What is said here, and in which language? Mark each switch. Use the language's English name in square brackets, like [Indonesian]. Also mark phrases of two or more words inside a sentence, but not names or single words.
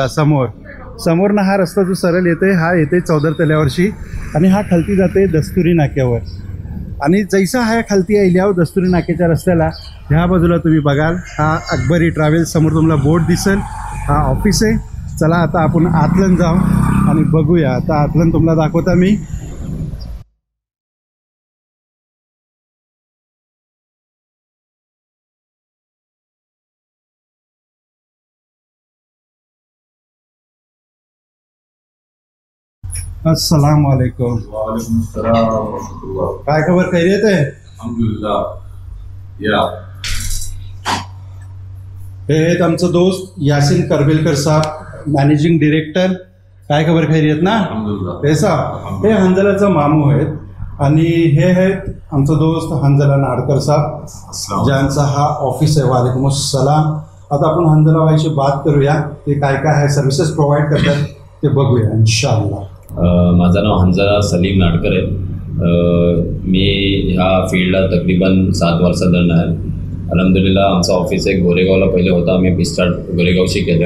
[Marathi] समोरनं हा रस्ता जो सरळ येते हा येते चौदार तल्यावरशी आणि हा खालती जाते दस्तुरी नाक्यावर। आणि जैसा हा खालती आल्यावर दस्तुरी नाक्याच्या रस्त्याला ह्या बाजूला तुम्ही बघाल हा अकबरी ट्रॅव्हल्स समोर तुम्हाला बोर्ड दिसेल, हा ऑफिस आहे। चला आता आपण आतलन जाऊ आणि बघूया। आता आतलन तुम्हाला दाखवता मी। [Arabic] السلام عليكم. وعليكم السلام ورحمة الله. [Marathi] काय खबर, खैरियत आहे? अल्हम्दुलिल्लाह। या हे आहेत आमचं दोस्त यासिन करबेलकर साहेब, [English] managing director. [Marathi] काय खबर, खैरियत ना? अल्हम्दुलिल्लाह। हे साहेब हे हंजलाचा मामू आहेत आणि हे आहेत आमचा दोस्त हंजला नाडकर साहेब, ज्यांचा हा ऑफिस आहे। [Arabic] وعليكم السلام. [Marathi] आता आपण हंजला भाईशी बात करूया, ते काय काय आहे सर्व्हिसेस प्रोव्हाइड करतात ते बघूया इन्शाअल्लाह। माझं नाव हंजला सलीम नाडकर आहे। मी ह्या फील्डला तकरीबन 7 वर्षांदरनं आहे। अल्हम्दुलिल्लाह आमचं ऑफिस एक गोरेगावला पहिले होता, आम्ही स्टार्ट गोरेगावशी केलं।